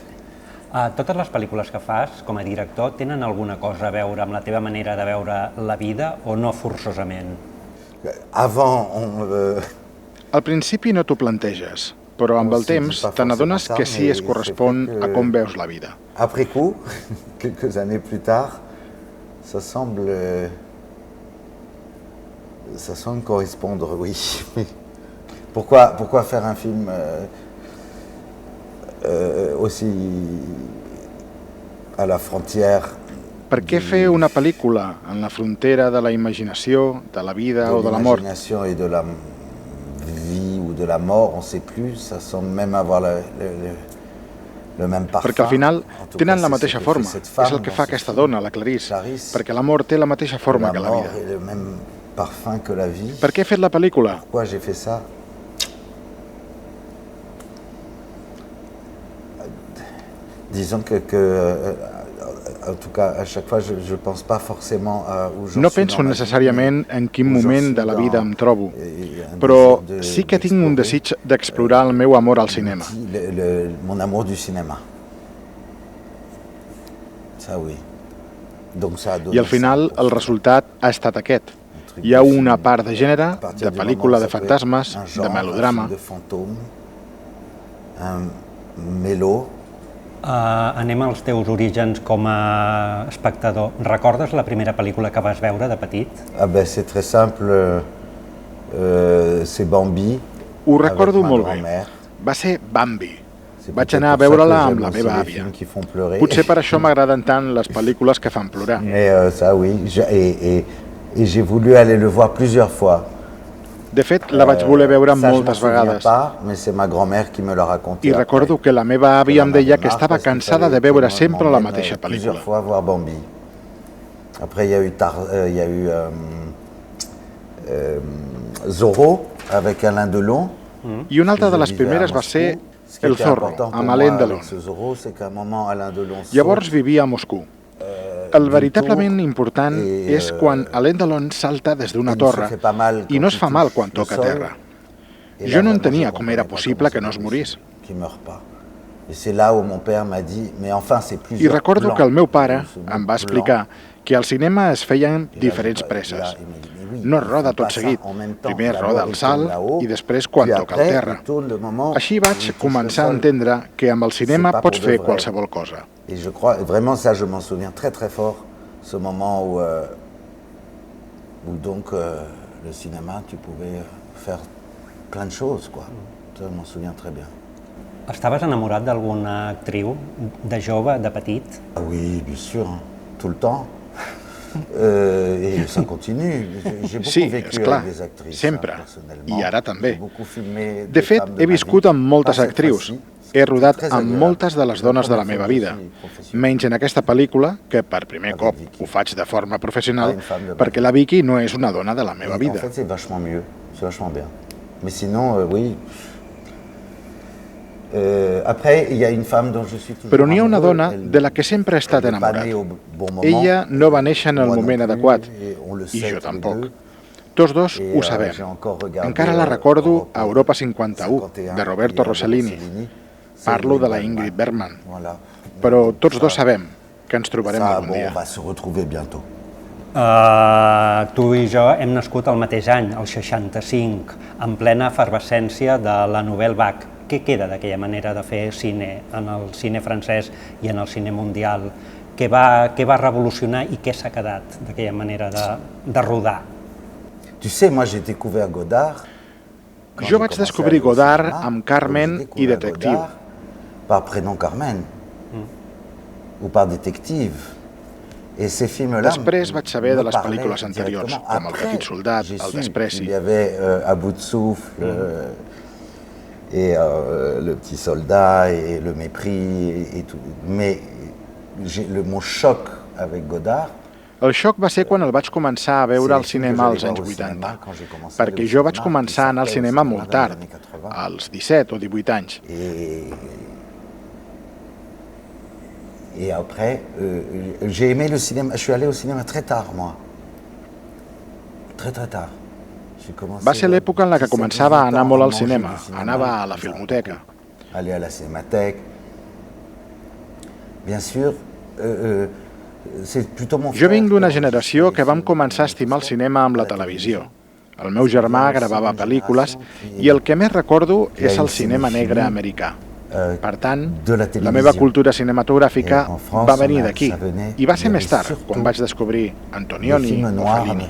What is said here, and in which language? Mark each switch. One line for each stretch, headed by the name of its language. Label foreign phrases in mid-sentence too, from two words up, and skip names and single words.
Catalan: Totes les pel·lícules que fas com a director tenen alguna cosa a veure amb la teva manera de veure la vida o no forçosament? Al principi no t'ho planteges, però amb el temps te n'adones que sí es correspon a com veus la vida.
French: Après coup, quelques années plus tard, ça semble correspondre, oui. Pourquoi faire un film aussi à la frontière?
Catalan: Per què fer una pel·lícula en la frontera de la imaginació, de la vida o de la mort?
French: De l'imagination et de la vie ou de la mort, on ne sait plus, ça semble même avoir le même parfum.
Catalan: Perquè al final tenen la mateixa forma. És el que fa aquesta dona, la Clarice, perquè la mort té la mateixa forma que la vida.
French: Et le même parfum que la vie.
Catalan: Per què he fet la pel·lícula?
French: Pourquoi j'ai fait ça? Disons que en tout cas, à chaque fois, je pense pas forcément à où je
Catalan: No penso necessàriament en quin moment de la vida em trobo, però sí que tinc un desig d'explorar el meu amor al cinema.
French: Mon amour du cinéma. Ça, oui. Donc, ça a donné.
Catalan: I al final el resultat ha estat aquest. Hi ha una part de gènere, de pel·lícula de fantasmes, de melodrama.
French: Un mélo.
Catalan: Anem als teus orígens com a espectador. Recordes la primera pel·lícula que vas veure de petit? C'est très simple, c'est Bambi. Ho recordo molt bé. Va ser Bambi. Vaig anar a veure-la amb la meva àvia. Potser per això m'agraden tant les pel·lícules que fan plorar.
French: Ça, oui. Et j'ai voulu aller le voir plusieurs fois.
Catalan: De fet, la vaig voler veure moltes vegades. I recordo que la meva àvia em deia que estava cansada de veure sempre la mateixa pel·lícula. Après, il y a eu Zorro, avec Alain Delon. I una altra de les primeres va ser El Zorro, amb Alain Delon. Llavors vivia a Moscou. El veritablement important és quan Alain Delon salta des d'una torre i no es fa mal quan toca terra. Jo no entenia com era possible que no es morís. I recordo que el meu pare em va explicar que al cinema es feien diferents presses. No es roda tot seguit. Primer es roda el salt i després quan toca el terra. Així vaig començar a entendre que amb el cinema pots fer qualsevol cosa.
French: Et je crois, vraiment ça je m'en souviens très très fort, ce moment où donc le cinéma, tu pouvais faire plein de choses, quoi. Je m'en souviens très bien.
Catalan: Estaves enamorat d'alguna actriu de jove, de petit?
French: Oui, bien sûr, tout le temps. Et ça continue. J'ai beaucoup vécu avec des actrices.
Catalan: Sempre, i ara també. De fet, he viscut amb moltes actrius. He rodat amb moltes de les dones de la meva vida, menys en aquesta pel·lícula, que per primer cop ho faig de forma professional, perquè la Vicky no és una dona de la meva vida.
French: En fait, c'est vachement mieux, c'est vachement bien. Mais sinon, oui. Après, il y a une femme dont je suis toujours
Catalan: Però n'hi ha una dona de la que sempre he estat enamorat. Ella no va néixer en el moment adequat, i jo tampoc. Tots dos ho sabem. Encara la recordo a Europa 51, de Roberto Rossellini. Parlo de la Ingrid Bergman. Però tots dos sabem que ens trobarem algun dia. Tu i jo hem nascut el mateix any, el 65, en plena efervescència de la Nouvelle Vague. Què queda d'aquella manera de fer cine en el cine francès i en el cine mundial? Què va revolucionar i què s'ha quedat d'aquella manera de rodar?
French: Tu sais, moi j'ai découvert Godard.
Catalan: Jo vaig descobrir Godard amb Carmen i Detective.
French: Par Prénom Carmen, ou par Détective. Et ces films-là.
Catalan: Després vaig saber de les pel·lícules anteriors, com El petit soldat, El despreci.
French: Il y avait À bout de souffle, et Le petit soldat, et Le mépris, et tout. Mais mon choc avec Godard.
Catalan: El xoc va ser quan el vaig començar a veure al cinema als anys 80, perquè jo vaig començar a anar al cinema molt tard, als 17 o 18 anys.
French: Et après, j'ai aimé le cinéma. Je suis allé au cinéma très tard, moi. Très tard.
Catalan: Va ser l'època en la que començava a anar molt al cinema. Anava a la filmoteca.
French: Aller à la cinémathèque. Bien sûr,
Catalan: jo vinc d'una generació que vam començar a estimar el cinema amb la televisió. El meu germà gravava pel·lícules i el que més recordo és el cinema negre americà. Per tant, la meva cultura cinematogràfica va venir d'aquí i va ser més tard, quan vaig descobrir Antonioni o Fellini.